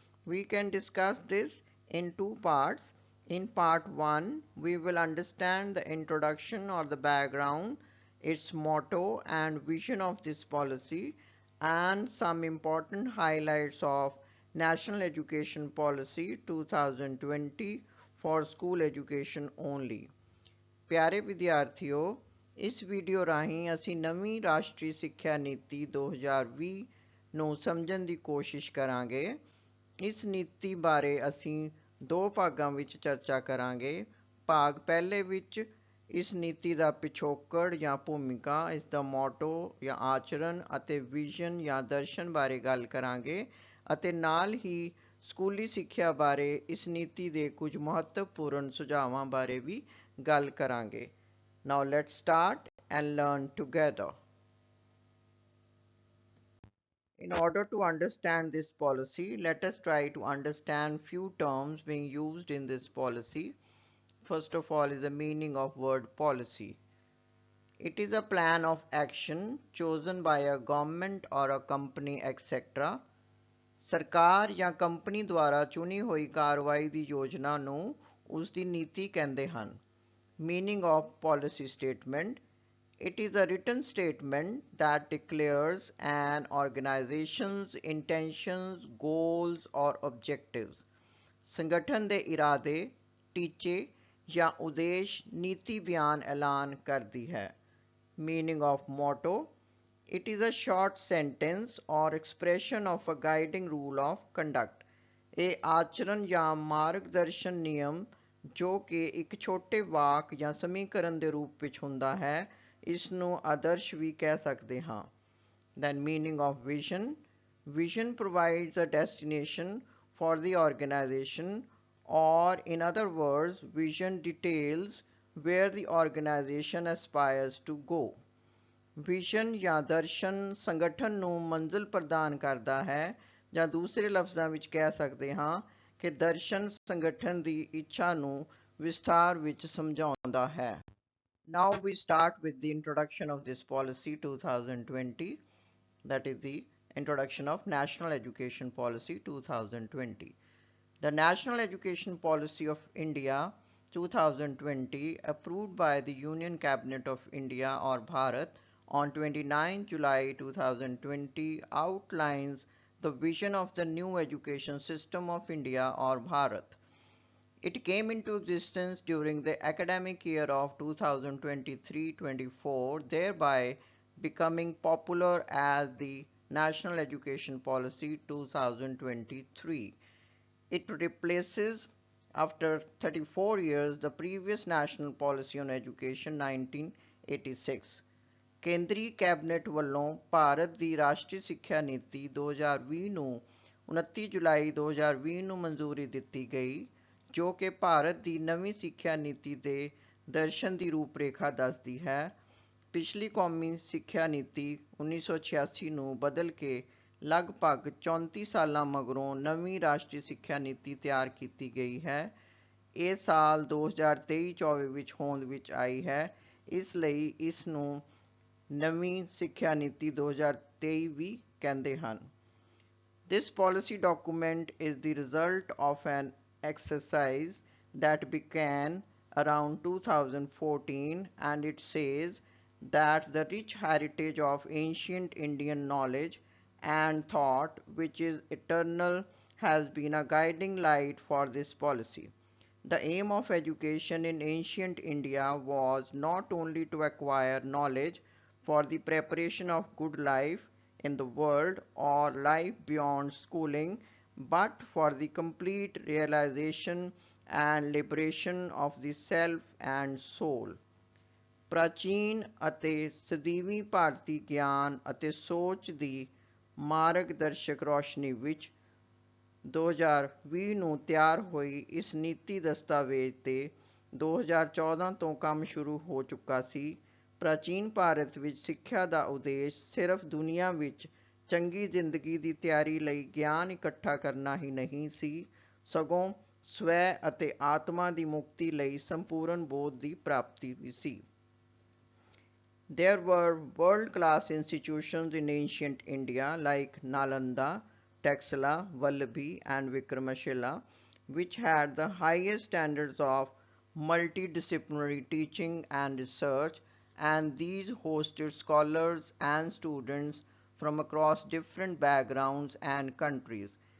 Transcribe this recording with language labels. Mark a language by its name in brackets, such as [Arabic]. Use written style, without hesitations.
[English] We can discuss this in two parts. In part 1, we will understand the introduction or the background, its motto and vision of this policy, and some important highlights of National Education Policy 2020 for school education only. [Punjabi] ਪਿਆਰੇ ਵਿਦਿਆਰਥੀਓ, ਇਸ video ਰਾਹੀਂ ਅਸੀਂ ਨਵੀਂ ਰਾਸ਼ਟਰੀ ਸਿੱਖਿਆ ਨੀਤੀ 2020 ਨੂੰ ਸਮਝਣ ਦੀ ਕੋਸ਼ਿਸ਼ ਕਰਾਂਗੇ। ਇਸ ਨੀਤੀ ਬਾਰੇ ਅਸੀਂ ਦੋ ਭਾਗਾਂ ਵਿੱਚ ਚਰਚਾ ਕਰਾਂਗੇ। ਭਾਗ ਪਹਿਲੇ ਵਿੱਚ ਇਸ ਨੀਤੀ ਦਾ ਪਿਛੋਕੜ ਜਾਂ ਭੂਮਿਕਾ, ਇਸ ਦਾ ਮੋਟੋ ਜਾਂ ਆਚਰਣ ਅਤੇ ਵਿਜ਼ਨ ਜਾਂ ਦਰਸ਼ਨ ਬਾਰੇ ਗੱਲ ਕਰਾਂਗੇ ਅਤੇ ਨਾਲ ਹੀ ਸਕੂਲੀ ਸਿੱਖਿਆ ਬਾਰੇ ਇਸ ਨੀਤੀ ਦੇ ਕੁਝ ਮਹੱਤਵਪੂਰਨ ਸੁਝਾਵਾਂ ਬਾਰੇ ਵੀ ਗੱਲ ਕਰਾਂਗੇ। [English] Now let's start and learn together. In order to understand this policy, let us try to understand few terms being used in this policy. First of all is the meaning of word policy. It is a plan of action chosen by a government or a company etc. [Punjabi] ਸਰਕਾਰ ਜਾਂ company ਦੁਆਰਾ ਚੁਣੀ ਹੋਈ ਕਾਰਵਾਈ ਦੀ ਯੋਜਨਾ ਨੂੰ ਉਸ ਦੀ ਨੀਤੀ ਕਹਿੰਦੇ ਹਨ। [English] Meaning of policy statement. It is a written statement that declares an organization's intentions, goals or objectives. [Punjabi] ਸੰਗਠਨ ਦੇ ਇਰਾਦੇ, ਟੀਚੇ ਜਾਂ ਉਦੇਸ਼ ਨੀਤੀ ਬਿਆਨ ਐਲਾਨ ਕਰਦੀ ਹੈ। [English] Meaning of motto. It is a short sentence or expression of a guiding rule of conduct. [Punjabi] ਇਹ ਆਚਰਣ ਜਾਂ ਮਾਰਗਦਰਸ਼ਨ ਨਿਯਮ ਜੋ ਕਿ ਇੱਕ ਛੋਟੇ ਵਾਕ ਜਾਂ ਸਮੀਕਰਨ ਦੇ ਰੂਪ ਵਿੱਚ ਹੁੰਦਾ ਹੈ, ਇਸ ਨੂੰ ਆਦਰਸ਼ ਵੀ ਕਹਿ ਸਕਦੇ ਹਾਂ। [English] Then meaning of vision. Vision provides a destination for the organization, or in other words, vision details where the organization aspires to go. [Punjabi] Vision ਜਾਂ ਦਰਸ਼ਨ ਸੰਗਠਨ ਨੂੰ ਮੰਜ਼ਿਲ ਪ੍ਰਦਾਨ ਕਰਦਾ ਹੈ, ਜਾਂ ਦੂਸਰੇ ਲਫ਼ਜ਼ਾਂ ਵਿੱਚ ਕਹਿ ਸਕਦੇ ਹਾਂ ਕਿ ਦਰਸ਼ਨ ਸੰਗਠਨ ਦੀ ਇੱਛਾ ਨੂੰ ਵਿਸਥਾਰ ਵਿੱਚ ਸਮਝਾਉਂਦਾ ਹੈ। [English] Now we start with the introduction of this policy 2020, that is the introduction of National Education Policy 2020. The National Education Policy of India 2020, approved by the Union Cabinet of India or Bharat on 29 July 2020, outlines the vision of the new education system of India or Bharat. It came into existence during the academic year of 2023-24, thereby becoming popular as the National Education Policy 2023. It replaces, after 34 years, the previous National Policy on Education 1986. [Punjabi] ਕੇਂਦਰੀ cabinet ਵੱਲੋਂ ਭਾਰਤ ਦੀ ਰਾਸ਼ਟਰੀ ਸਿੱਖਿਆ ਨੀਤੀ 2020 ਨੂੰ 29 ਜੁਲਾਈ 2020 ਨੂੰ ਮਨਜ਼ੂਰੀ ਦਿੱਤੀ ਗਈ, ਜੋ ਕਿ ਭਾਰਤ ਦੀ ਨਵੀਂ ਸਿੱਖਿਆ ਨੀਤੀ ਦੇ ਦਰਸ਼ਨ ਦੀ ਰੂਪਰੇਖਾ ਦੱਸਦੀ ਹੈ। ਪਿਛਲੀ ਕੌਮੀ ਸਿੱਖਿਆ ਨੀਤੀ 1986 ਨੂੰ ਬਦਲ ਕੇ ਲਗਭਗ 34 ਸਾਲਾਂ ਮਗਰੋਂ ਨਵੀਂ ਰਾਸ਼ਟਰੀ ਸਿੱਖਿਆ ਨੀਤੀ ਤਿਆਰ ਕੀਤੀ ਗਈ ਹੈ। ਇਹ ਸਾਲ 2023-24 ਵਿੱਚ ਹੋਂਦ ਵਿੱਚ ਆਈ ਹੈ, ਇਸ ਲਈ ਇਸ ਨੂੰ ਨਵੀਂ ਸਿੱਖਿਆ ਨੀਤੀ 2023 ਵੀ ਕਹਿੰਦੇ ਹਨ। [English] This policy document is the result of an exercise that began around 2014, and it says that the rich heritage of ancient Indian knowledge and thought, which is eternal, has been a guiding light for this policy. The aim of education in ancient India was not only to acquire knowledge for the preparation of good life in the world or life beyond schooling, but for the complete realization and liberation of the self and soul. [Punjabi] ਪ੍ਰਾਚੀਨ ਅਤੇ ਸਦੀਵੀ ਭਾਰਤੀ ਗਿਆਨ ਅਤੇ ਸੋਚ ਦੀ ਮਾਰਗਦਰਸ਼ਕ ਰੋਸ਼ਨੀ ਵਿੱਚ 2020 ਨੂੰ ਤਿਆਰ ਹੋਈ ਇਸ ਨੀਤੀ ਦਸਤਾਵੇਜ਼ ਤੇ 2014 ਤੋਂ ਕੰਮ ਸ਼ੁਰੂ ਹੋ ਚੁੱਕਾ ਸੀ। ਪ੍ਰਾਚੀਨ ਭਾਰਤ ਵਿੱਚ ਸਿੱਖਿਆ ਦਾ ਉਦੇਸ਼ ਸਿਰਫ ਦੁਨੀਆ ਵਿੱਚ ਚੰਗੀ ਜ਼ਿੰਦਗੀ ਦੀ ਤਿਆਰੀ ਲਈ ਗਿਆਨ ਇਕੱਠਾ ਕਰਨਾ ਹੀ ਨਹੀਂ ਸੀ, ਸਗੋਂ ਸਵੈ ਅਤੇ ਆਤਮਾ ਦੀ ਮੁਕਤੀ ਲਈ ਸੰਪੂਰਨ ਬੋਧ ਦੀ ਪ੍ਰਾਪਤੀ ਵੀ ਸੀ। [English] There were world-class institutions in ancient India like Nalanda, Taxila, Vallabhi, and Vikramashila, which had the highest standards of multidisciplinary teaching and research, and these hosted scholars and students from across different backgrounds and countries.